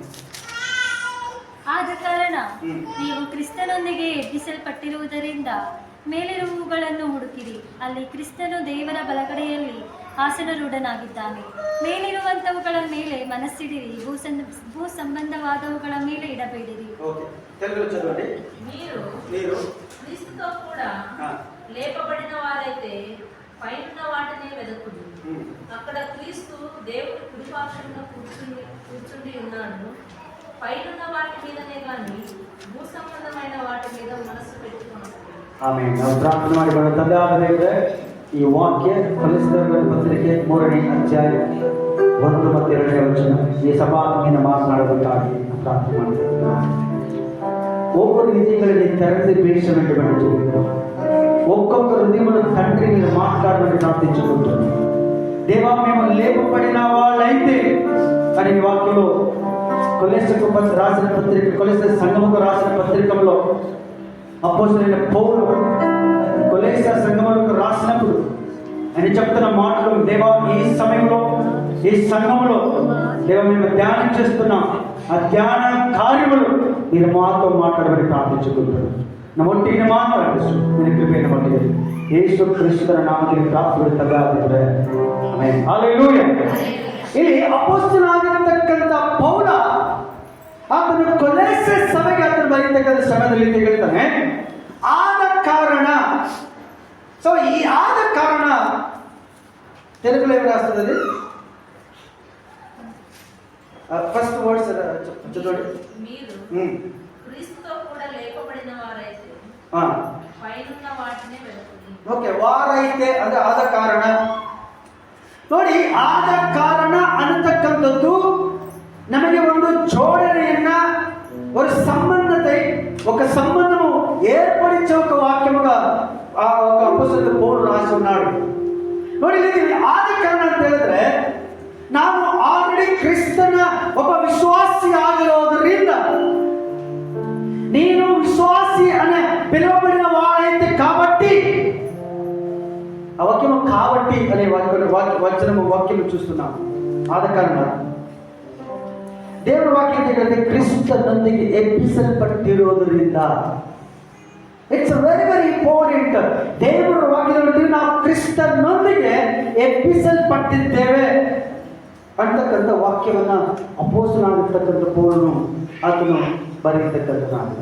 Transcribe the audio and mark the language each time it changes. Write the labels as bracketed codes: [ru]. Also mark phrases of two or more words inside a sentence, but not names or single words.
[kn] ಆದ ಕಾರಣ ನೀವು ಕ್ರಿಸ್ತನೊಂದಿಗೆ ಎಬ್ಬಿಸಲ್ಪಟ್ಟಿರುವುದರಿಂದ ಮೇಲಿರುವುಗಳನ್ನು ಹುಡುಕಿರಿ, ಅಲ್ಲಿ ಕ್ರಿಸ್ತನು ದೇವರ ಬಲಗಡೆಯಲ್ಲಿ ಆಸನರೂಢನಾಗಿದ್ದಾನೆ. ಮೇಲಿರುವಂತವುಗಳ ಮೇಲೆ ಮನಸ್ಸಿಡಿರಿ, ಭೂ ಸಂಬಂಧವಾದವುಗಳ ಮೇಲೆ ಇಡಬೇಡಿರಿ. [te] మీరు క్రీస్తుతో కూడా లేపబడిన వారైతే పైన వాటిని వెదకుడు. అక్కడ క్రీస్తు దేవుని కుడిపార్శ్వమున కూర్చుండి ఉన్నాడు. పైనున్న వాటి మీదనే కానీ భూ సంబంధమైన వాటి మీద మనస్సు పెట్టుకున్నాడు. [kn] ಆಮೆನ್. ನಾವು ಪ್ರಾರ್ಥನೆ ಮಾಡಿಕೊಳ್ಳೋ ತಂದೆಯಾದ ದೇವರೇ, ಈ ವಾಕ್ಯ ಕೊಲೆಸಿದವರ ಪತ್ರಿಕೆ 3ನೇ ಅಧ್ಯಾಯ 1 ಮತ್ತು 2ನೇ ವಚನ ಈ ಸಭಾಂಗೀನ ಮಾತನಾಡಬೇಕಾಗಿ ಪ್ರಾರ್ಥನೆ ಮಾಡಿದ್ದೇವೆ. [ta] ஒவ்வொரு இதயங்களை திறந்து பேச வேண்டும் என்று சொல்கிறோம். [te] ఒక్కొక్క హృదయమును తండ్రి మీరు మాట్లాడమని ప్రార్థించుకుంటున్నాం. దేవా, మేము లేపబడిన వాళ్ళైతే అని వాక్యంలో కొలెస్సకు రాసిన పత్రిక, కొలెస్స సంఘముకు రాసిన పత్రికలో అపోస్తలుడైన పౌలు కొలెస్స సంఘములకు రాసినప్పుడు ఆయన చెప్తున్న మాటలు, దేవా ఈ సమయంలో ఈ సంఘములో దేవా మేము ధ్యానం చేస్తున్నాం, ఆ ధ్యాన కార్యములు మీరు మాతో మాట్లాడమని ప్రార్థించుకుంటున్నాం. [kn] ನಮ್ಮ ಒಟ್ಟಿಗೆ ಮಾತಾಡಿಸು ನಿನ್ನ ಕೃಪೆಯನ್ನು ಮಾಡಿದೆ. ಯೇಸು ಕ್ರಿಸ್ತನ ನಾಮದಲ್ಲಿ ಪ್ರಾರ್ಥಿಸುತ್ತೇವೆ. ಆಮೆನ್. ಹಲ್ಲೆಲೂಯಾ. ಇಲ್ಲಿ ಅಪೊಸ್ತಲನಾಗಿರತಕ್ಕಂಥ ಪೌಲ ಆತನು ಕೊಲೆಸೆ ಸಭೆಗೆ ಆತನು ಬರೀತಕ್ಕಂಥ ಸಮಯದಲ್ಲಿ ಹೇಳ್ತಾನೆ, ಆದ ಕಾರಣ. ಸೊ ಈ ಆದ ಕಾರಣ [te] తెలుగులో ఏమి రాస్తుంది? [en] first words [te] చదవండి. మీరు క్రీస్తుతో కూడా లేపబడిన వారైతే పైనున్న వాటినే వెదకుడి. [kn] ಓಕೆ, ವಾರೈತೆ ಅಂದ್ರೆ ಆದ ಕಾರಣ. ನೋಡಿ, ಆದ ಕಾರಣ ಅನ್ನತಕ್ಕಂಥದ್ದು ನಮಗೆ ಒಂದು [te] జోడనయన్న ఒక సంబంధத்தை ఒక సంబంధము ఏర్పరిచే ఒక వాక్యముగా ఆ ఒక అపోస్తలుడు పౌలు రాసి ఉన్నాడు. [kn] ನೋಡಿ, ಇಲ್ಲಿ ಆದ ಕಾರಣ ಅಂತ ಹೇಳಿದ್ರೆ ನಾವು ಆಲ್ರೆಡಿ ಕ್ರಿಸ್ತನ ಒಬ್ಬ ವಿಶ್ವಾಸಿ ಆಗಿರೋದ್ರಿಂದ, ನೀನು [te] విశ్వాసి అనే పిలువబడిన వాడైతే కాబట్టి, ఆ వాక్యము కాబట్టి అనే వాక్యం చూస్తున్నాం. [kn] ಆದ ಕಾರಣ ದೇವರ ವಾಕ್ಯ ಹೇಳಿದ್ರೆ ಕ್ರಿಸ್ತನೊಂದಿಗೆ ಎಬ್ಬಿಸಲ್ಪಟ್ಟಿರೋದ್ರಿಂದ. [en] It's very very important. [kn] ದೇವರ ವಾಕ್ಯದಲ್ಲಿ ನಾವು ಕ್ರಿಸ್ತನೊಂದಿಗೆ ಎಬ್ಬಿಸಲ್ಪಟ್ಟಿದ್ದೇವೆ ಅಂತಕ್ಕಂಥ ವಾಕ್ಯವನ್ನ ಅಪೊಸ್ತಲನಾಗಿರ್ತಕ್ಕಂಥ ಪೌಲನು ಆತನು ಬರೆಯತಕ್ಕಂಥದ್ದು.